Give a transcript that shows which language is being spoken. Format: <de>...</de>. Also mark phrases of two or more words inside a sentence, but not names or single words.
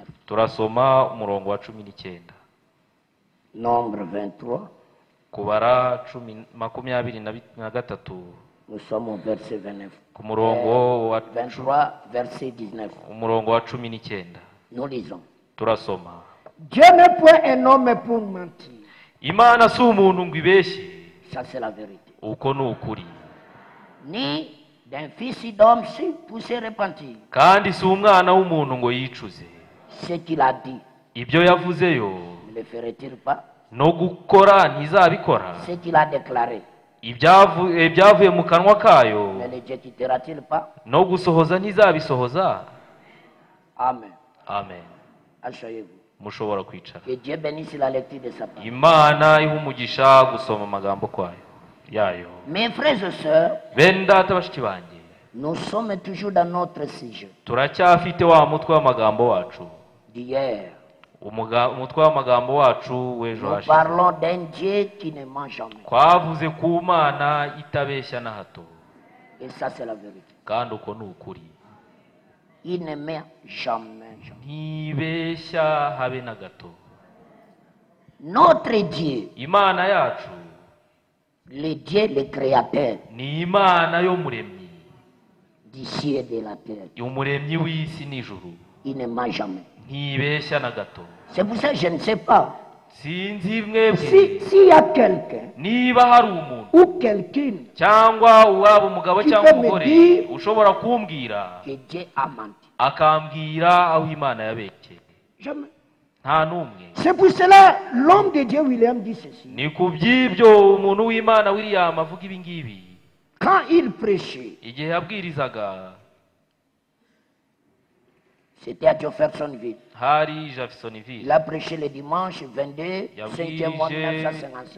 <rw>turasoma umurongo wa 19.</rw> <fr>Nombre 23,</fr> <rw>kubara 23</rw> <fr>nous sommes au verset 29.</fr> <rw>ku murongo wa</rw> <fr>23, verset 19.</fr> <rw>umurongo wa 19.</rw> <fr>Nous lisons.</fr> <rw>turasoma.</rw> <fr>Dieu n'est point un homme pour mentir.</fr> <rw>Imana si umuntu ngo ibeshye,</rw> <fr>Ça, c'est la vérité.</fr> <rw>uko ni ukuri,</rw> <fr>Ni d'un fils d'homme si pour se repentir.</fr> <rw>kandi si umwana w'umuntu ngo yicuze.</rw> <fr>Ce qu'il a dit,</fr> <rw>Ibyo yavuzeyo</rw> <fr>ne le ferait-il pas?</fr> <rw>no gukora ntizabikora.</rw> <fr>Ce qu'il a déclaré,</fr> <rw>ibyavuye mu kanwa kayo</rw> <fr>ne l'exécutera-t-il pas?</fr> <rw>no gusohoza ntizabisohoza.</rw> <fr>Amen.</fr> <rw>Amen.</rw> <fr>Asseyez-vous.</fr> <rw>Mushobora kwicara.</rw> <fr>Que Dieu bénisse la lecture de sa parole.</fr> <rw>Imana iha umugisha gusoma amagambo yayo.</rw> <fr>Mes frères et sœurs,</fr> <rw>Bene data bashiki banjye,</rw> <fr>nous sommes toujours dans notre sujet</fr> <rw>turacyafite wa mutwe w'amagambo wacu,</rw> <fr>d'hier.</fr> <rw>umutwe w'amagambo wacu w'ejo</rw> <fr>Nous</fr> <rw>hashize.</rw> <fr>parlons d'un Dieu qui ne ment jamais.</fr> <rw>Twavuze ku Mana itabeshya na hato,</rw> <fr>Et ça, c'est la vérité.</fr> <rw>kandi uko ni ukuri.</rw> <fr>Il ne ment jamais.</fr> <rw>Ntibeshya habe na gato.</rw> <fr>Notre Dieu,</fr> <rw>Imana yacu</rw> <fr>le Dieu, le Créateur</fr> <rw>ni Imana y'umuremyi,</rw> <fr>du ciel et de la terre,</fr> <rw>umuremyi w'isi n'ijuru.</rw> <fr>il ne ment jamais.</fr> <rw>Ntibeshya na gato.</rw> <fr>C'est pour ça que je ne sais pas</fr> <rw>Sinzi mwebwe,</rw> <fr>S'il y a quelqu'un</fr> <rw>niba hari umuntu</rw> <fr>ou quelqu'une</fr> <rw>cyangwa waba umugabo</rw> <fr>Qui</fr> <rw>cyangwa</rw> <fr>peut me</fr> <rw>umugore</rw> <fr>dire</fr> <rw>ushobora kumbwira</rw> <fr>que Dieu a menti.</fr> <rw>akambwira aho Imana yabekeye,</rw> <fr>jamais.</fr> <rw>nta n'umwe.</rw> <fr>C'est pour cela l'homme de Dieu William dit ceci.</fr> <rw>Ni ku by'ibyo umuntu w'Imana William avuga ibi ngibi.</rw> <fr>Quand il prêchait,</fr> <rw>Igihe yabwirizaga</rw> <fr>C'était à Jeffersonville.</fr> <rw>hari</rw> <fr>Il</fr> <rw>Jeffersonville,</rw> <fr>a prêché le dimanche 22, 5e mois 1955.</fr>